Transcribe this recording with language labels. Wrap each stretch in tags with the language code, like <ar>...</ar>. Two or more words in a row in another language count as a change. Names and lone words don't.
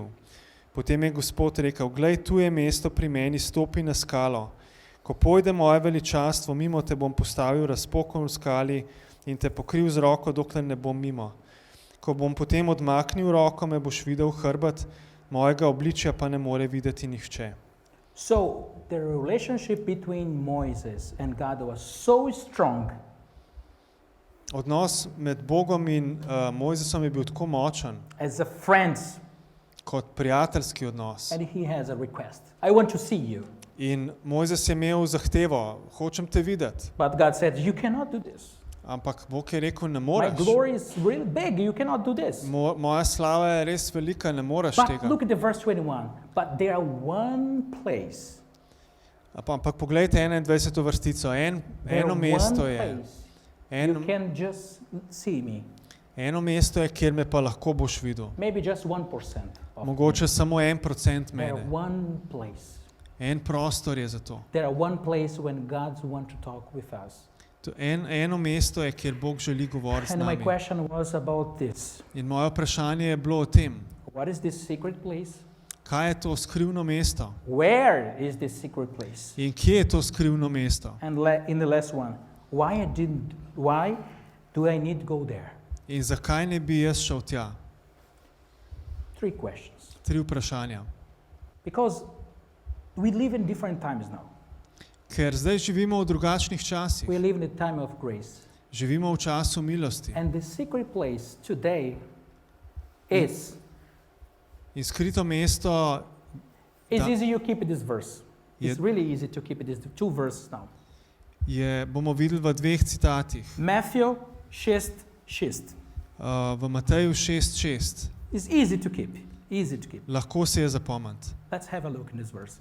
<sl>Potem je Gospod rekel, glej, tu je mesto pri meni, stopi na skalo. Ko pojde moje veličastvo mimo, te bom postavil razpokon v skali in te pokril z roko, dokler ne bom mimo. Ko bom potem odmaknil roko, me boš videl hrbet, mojega obličja pa ne more videti nihče.</sl> <en>So the relationship between Moses and God was so strong.</en> <sl>Odnos med Bogom in Mojzesom je bil tako močen,</sl> <en>As a friends,</en> <sl>kot prijateljski odnos.</sl> <en>and he has a request. I want to see you.</en> <sl>In Mojzes je imel zahtevo, hočem te videti.</sl> <en>But God said, you cannot do this.</en> <sl>Ampak Bog je rekel, ne</sl> <en>My</en> <sl>moreš.</sl> <en>glory is really big. You cannot do this.</en> <sl>Moja slava je res velika, ne moreš</sl> <en>But</en> <sl>tega.</sl> <en>look at the verse 21. But there are one place.</en> <sl>Ampak poglejte 21. vrstico.</sl> <en>There</en> <sl>Eno</sl> <en>one</en> <sl>mesto je.</sl> <en>place.</en> <sl>En,</sl> <en>You can just see me.</en> <sl>eno mesto je, kjer me pa lahko boš videl.</sl> <en>Maybe just 1% of me.</en> <sl>Mogoče samo 1%</sl> <en>There</en> <sl>mene.</sl> <en>are one place.</en> <sl>En prostor je za to.</sl> <en>There are one place when God wants to talk with us.</en> <sl>Eno mesto je, kjer Bog želi govoriti z</sl> <en>And my</en> <sl>nami.</sl> <en>question was about this.</en> <sl>In moje vprašanje je bilo o tem,</sl> <en>What is this secret place?</en> <sl>kaj je to skrivno mesto?</sl> <en>Where is this secret place?</en> <sl>In kje je to skrivno mesto?</sl> <en>And in the last one, why do I need to go there?</en> <sl>In zakaj ne bi jaz šel tja?</sl> <en>3 questions.</en> <sl>3 vprašanja.</sl> <en>Because we live in different times now.</en> <sl>Ker zdaj živimo v drugačnih časih.</sl> <en>We live in a time of grace.</en> <sl>Živimo v času milosti.</sl> <en>And the secret place today is,</en> <sl>In skrito mesto</sl> <en>it's</en> <sl>Da.</sl> <en>easy you keep this verse. It's</en> <sl>Je-</sl> <en>really easy to keep these 2 verses now.</en> <sl>bomo videli v 2 citatih.</sl> <en>Matthew 6:6.</en> <sl>V Mateju 6:6.</sl> <en>It's easy to keep. Easy to keep.</en> <sl>Lahko se je zapomniti.</sl> <en>Let's have a look in this verse now.</en>